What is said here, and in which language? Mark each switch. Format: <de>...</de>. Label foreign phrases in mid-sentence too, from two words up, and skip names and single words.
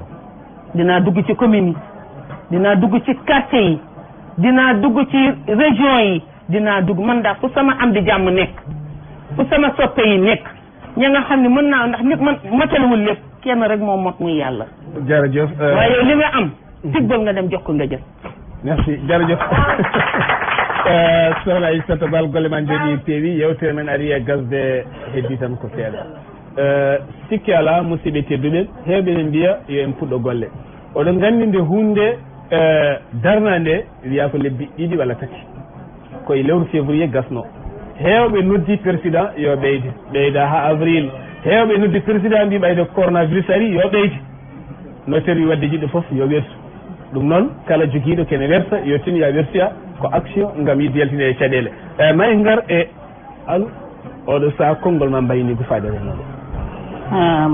<wo>dinaa dugg ci commune yi dinaa dugg ci quartier yi dinaa dugg ci région yi dinaa dugg man daal fu sama am di jàmm nekk fu sama soppe yi nekk ña nga xam ne mën naa ndax nit man matalewul lépp kenn rek moo mot muy yàlla jërëjëf waaye yow li nga am tibbal nga dem jox ko nga jël merci jërëjëf sohna</wo> <ff>Aissata Bal golle ma jooɗi peewi yewtere men ari e gasde heddi tan ko seeɗa sikki ala musidɓe tedduɓe heewɓe ne mbiya yo en puɗɗo golle oɗon nganndi nde hunde darna nde wiya ko lebbi ɗiɗi walla tati koye lewru février gasno heewɓe noddi président yo ɓeyda ha avril heewɓe noddi président mbi ɓayde coronavirus ari yo ɓeyde no tawi wadde jiɗɗo fof yo wertu ɗum noon kala jogiiɗo kene werta yo tin ya wertoya ko action ngam yidde yaltine e caɗeele ma en ngar e alo oɗo saha konngol ma mbayni ko faade renoɗo</ff>